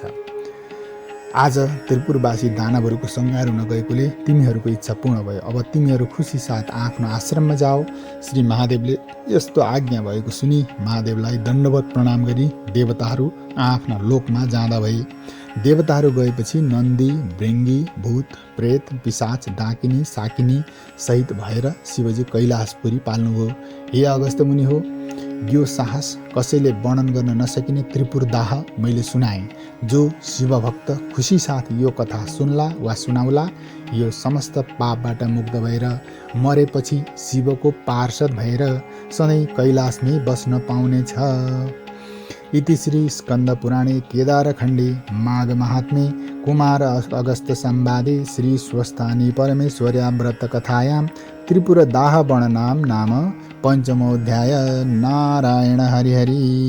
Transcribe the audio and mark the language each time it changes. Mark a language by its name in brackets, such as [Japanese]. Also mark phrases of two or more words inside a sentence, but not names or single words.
[Nepali] आज त्रिपुरवासी दानवहरूको संहार हुन गएकोले तिमीहरूको इच्छा पूर्ण भयो। अब तिमीहरू खुसी साथ आफ्नो आश्रममा जाओ। श्री महादेवले यस्तो आज्ञा भएको सुनि महादेवलाई दण्डवत प्रणाम गरी देवताहरू आफ्ना लोकमा जाँदा भए। देवताहरू गएपछि नन्दी, भृङ्गी, भूत, प्रेत, पिशाच, डाकिनी, साकिनी सहित भएर शिवजी कैलाशपुरी पाल्नुभयो। हे अगस्त्य मुनि हो, यो साहस कसैले वर्णन गर्न नसकिने त्रिपुर दाह मैले सुनाएँ। जो शिवभक्त खुसी साथ यो कथा सुन्ला वा सुनाउला, यो समस्त पापबाट मुक्त भएर मरेपछि शिवको पार्षद भएर सधैँ कैलाशमै बस्न पाउनेछ। [Sanskrit] इति श्री स्कन्द पुराणे केदारखण्डे माघ महात्म्ये कुमार अगस्त्य संवादे श्री स्वस्थानी परमेश्वर्या व्रत कथायां त्रिपुर दाह वर्णनम नाम पंचमोऽध्याय। [Nepali] नारायण हरि हरि।